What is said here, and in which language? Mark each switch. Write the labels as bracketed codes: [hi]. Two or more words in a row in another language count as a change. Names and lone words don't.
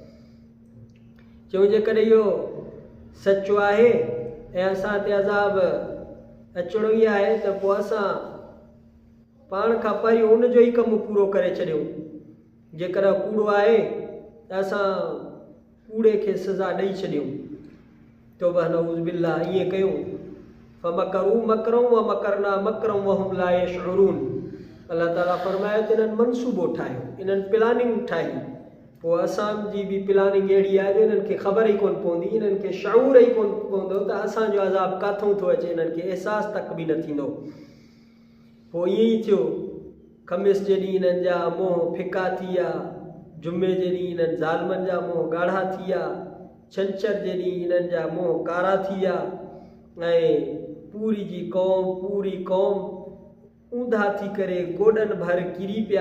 [sd] चऊं जेकॾहिं इहो सचो आहे ऐं असां ते अज़ाब अचिणो ई आहे त पोइ असां पाण खां पहिरियों उनजो ई कमु पूरो करे छॾियूं। जेकर कूड़ो आहे त असां कूड़े खे सज़ा ॾेई छॾियूं। तौबा [ar] نعوذ بالله, [sd] ईअं कयूं। [ar] فمكروا مكرا ومكرنا مكرا وهم لا يشعرون. [sd] अल्लाह ताला फरमायो त इन्हनि मनसूबो ठाहियो, इन्हनि प्लानिंग ठाही। पोइ असांजी बि प्लानिंग अहिड़ी आहे जो इन्हनि खे ख़बर ई कोन पवंदी, इन्हनि खे शऊर ई कोन पवंदो त असांजो अज़ाब किथां थो अचे, इन्हनि खे अहसासु तक बि न थींदो। पोइ ईअं ई थियो। ख़मीस जे ॾींहुं इन्हनि जा मुंहं फिका थी विया, जुमे जे ॾींहुं इन्हनि ज़ालमनि जा मुंहं ॻाढ़ा थी विया, छंछर जे ॾींहुं इन्हनि जा मुंहं कारा थी विया ऐं पूरी क़ौम ऊंधा थी करे गोॾनि भर किरी पिया।